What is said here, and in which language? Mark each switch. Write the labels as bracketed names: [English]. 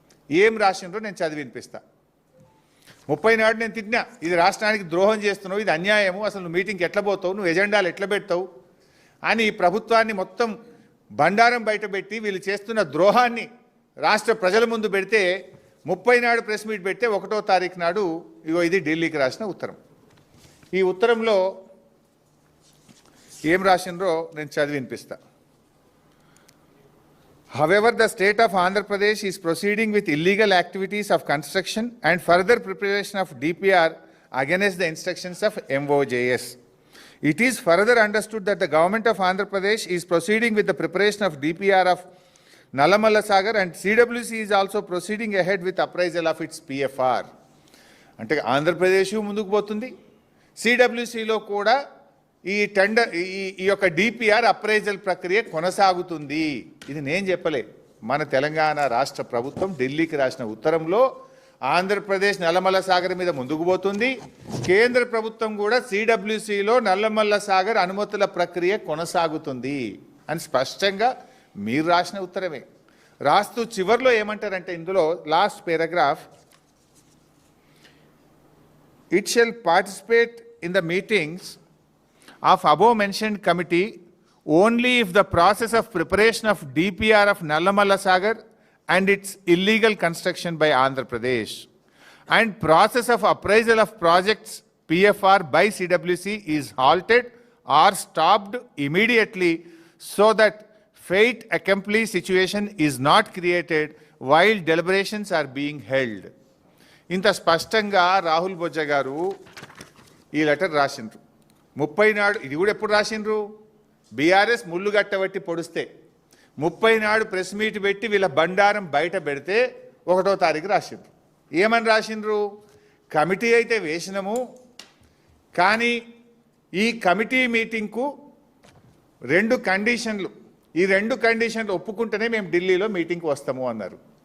[Telugu] ఏం రాసిండ్రో నేను చదివి వినిపిస్తా. 30 నాడు నేను తిట్టినా, ఇది రాష్ట్రానికి ద్రోహం చేస్తున్నావు, ఇది అన్యాయము, అసలు నువ్వు మీటింగ్కి ఎట్లా పోతావు, నువ్వు ఎజెండాలు ఎట్లా పెడతావు అని ఈ ప్రభుత్వాన్ని మొత్తం బండారం బయటపెట్టి వీళ్ళు చేస్తున్న ద్రోహాన్ని రాష్ట్ర ప్రజల ముందు పెడితే 30 నాడు ప్రెస్ మీట్ పెడితే 1వ తారీఖు నాడు ఇది ఢిల్లీకి రాసిన ఉత్తరం. ఈ ఉత్తరంలో ఏం రాసిండ్రో నేను చదివి వినిపిస్తా. [English] However, the state of Andhra Pradesh is proceeding with illegal activities of construction and further preparation of DPR against the instructions of MOJS. It is further understood that the government of Andhra Pradesh is proceeding with the preparation of DPR of Nallamalla Sagar and CWC is also proceeding ahead with appraisal of its PFR. [Telugu] అంటే ఆంధ్రప్రదేశ్ ముందుకు పోతుంది, సిడబ్ల్యూసిలో కూడా ఈ tender ఈ యొక్క DPR appraisal ప్రక్రియ కొనసాగుతుంది. ఇది నేను చెప్పలే, మన తెలంగాణ రాష్ట్ర ప్రభుత్వం ఢిల్లీకి రాసిన ఉత్తరంలో ఆంధ్రప్రదేశ్ నల్లమల్ల సాగర్ మీద ముందుకు పోతుంది. కేంద్ర ప్రభుత్వం కూడా సిడబ్ల్యూసిలో నల్లమల్ల సాగర్ అనుమతుల ప్రక్రియ కొనసాగుతుంది అని స్పష్టంగా మీరు రాసిన ఉత్తరమే. రాస్తూ చివర్లో ఏమంటారంటే, ఇందులో last paragraph, [English] it shall participate in the meetings of above mentioned committee only if the process of preparation of DPR of Nallamalla Sagar and its illegal construction by Andhra Pradesh and process of appraisal of projects PFR by CWC is halted or stopped immediately so that fate accomplished situation is not created while deliberations are being held. [Telugu] ఇంత స్పష్టంగా రాహుల్ బొజ్జా గారు ఈ letter రాసిండ్రు. 30 నాడు, ఇది కూడా ఎప్పుడు రాసిండ్రు, BRS ముళ్ళు గట్టబట్టి పొడిస్తే 30 నాడు ప్రెస్ మీట్ పెట్టి వీళ్ళ బండారం బయట పెడితే 1వ తారీఖు రాసిండ్రు. ఏమని రాసిండ్రు, కమిటీ అయితే వేసినాము కానీ ఈ కమిటీ మీటింగ్కు 2 కండిషన్లు, ఈ 2 కండిషన్లు ఒప్పుకుంటేనే మేము ఢిల్లీలో మీటింగ్కి వస్తాము అన్నారు.